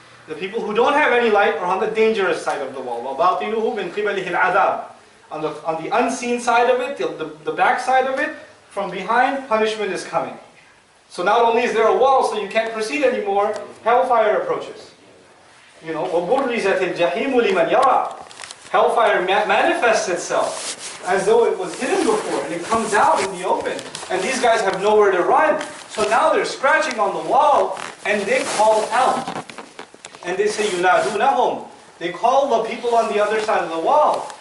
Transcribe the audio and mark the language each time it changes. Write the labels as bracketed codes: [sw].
[en] The people who don't have any light are on the dangerous side of the wall. [ar] وَبَاطِنُهُ مِنْ قِبَلِهِ الْعَذَابِ. [en] On the unseen side of it, the back side of it, from behind, punishment is coming. So not only is there a wall, so you can't proceed anymore, hellfire approaches. You know, وَبُرِّزَتِ الْجَحِيمُ لِمَنْ يَرَى. Hellfire manifests itself as though it was hidden before, and it comes out in the open. And these guys have nowhere to run. So now they're scratching on the wall, and they call out. And they say, يُنَادُونَهُمْ. They call the people on the other side of the wall.